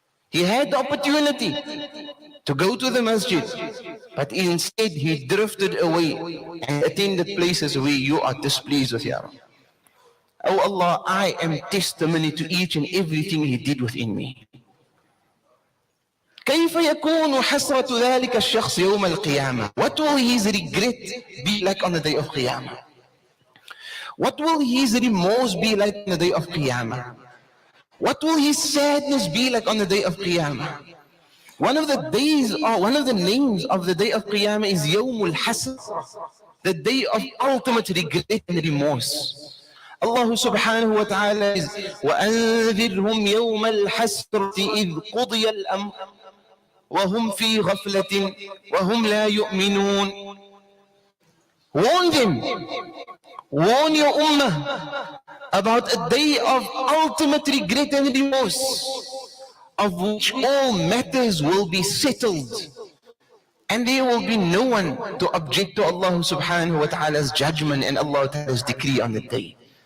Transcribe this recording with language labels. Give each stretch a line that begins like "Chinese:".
English: He had the opportunity to go to the masjid, but instead he drifted away and attended places where you are displeased with, Ya Rab. Oh Allah, I am testimony to each and everything he did within me.
Arabic: كيف يكون حسرة ذلك الشخص يوم القيامة?
English: What will his regret be like on the day of Qiyamah? What will his remorse be like on the day of Qiyamah? What will his sadness be like on the day of Qiyamah? One of the days, or one of the names of the day of Qiyamah is Yawmul Hasr, the day of ultimate regret and remorse.
Arabic: Allah subhanahu wa ta'ala is وَأَنذِرْهُمْ يَوْمَ الْحَسْرَةِ إِذْ قُضِيَ الْأَمْرُ وَهُمْ فِي غَفْلَةٍ وَهُمْ لَا يُؤْمِنُونَ.
English: Warn them. Warn your ummah about a day of ultimate regret and remorse, of which all matters will be settled. And there will be no one to object to Allah subhanahu wa ta'ala's judgment and Allah ta'ala's decree on the day.